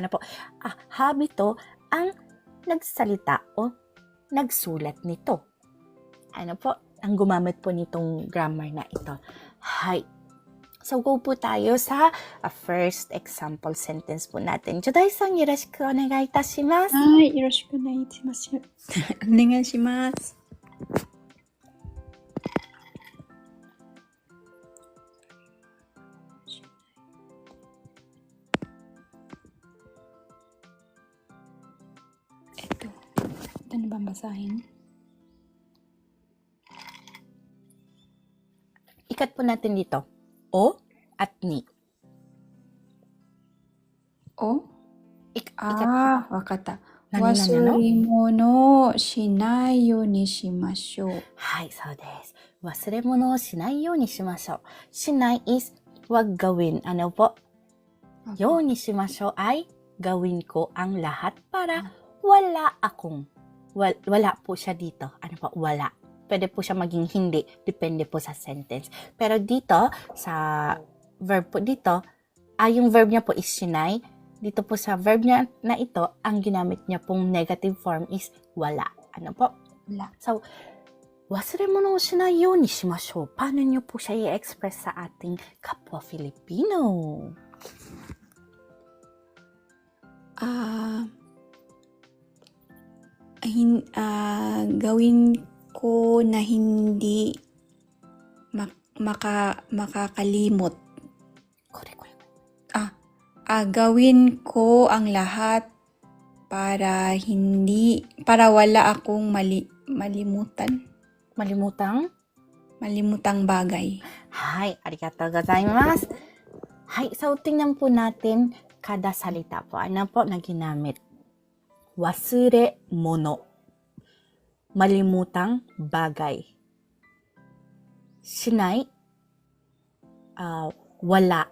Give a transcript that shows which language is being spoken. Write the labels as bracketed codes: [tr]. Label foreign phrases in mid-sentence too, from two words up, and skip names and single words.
[tl] Ano po? Habito ang nagsalita o nagsulat nito. Ano po? Ang gumamit po nitong grammar na ito. Hay. So, go po tayo sa first example sentence po natin. [ja] Jodai-san, よろしくお願いいたします. はい、よろしくお願いします。お願いします。 [tl] ito na ba basahin? Ikat po natin dito. O at ni. O? Ikat po. [ja] わかった。何々の忘れ物をしないようにしましょう。はい、そうです。忘れ物をしないようにしましょう。 [tl] しない is wag gawin. Ano po? ようにしましょう ay gawin ko ang lahat para wala akong. Wala po siya dito. Ano po? Wala. Pwede po siya maging hindi. Depende po sa sentence. Pero dito, sa verb po dito, yung verb niya po is shinai. Dito po sa verb niya na ito, ang ginamit niya pong negative form is wala. Ano po? Wala. So, [ja] 忘れ物をしないようにしましょう. [tl] Paano niyo po siya i-express sa ating kapwa Filipino? Gawin ko na hindi makakalimot. Kore. Gawin ko ang lahat para wala akong malimutang bagay. [ja] はい、ありがとうございます. [tl] Hi, so tingnan po natin kada salita po. Ano po na ginamit? [ja] 忘れ物. [tl] Malimutang bagay. Shinai. Wala.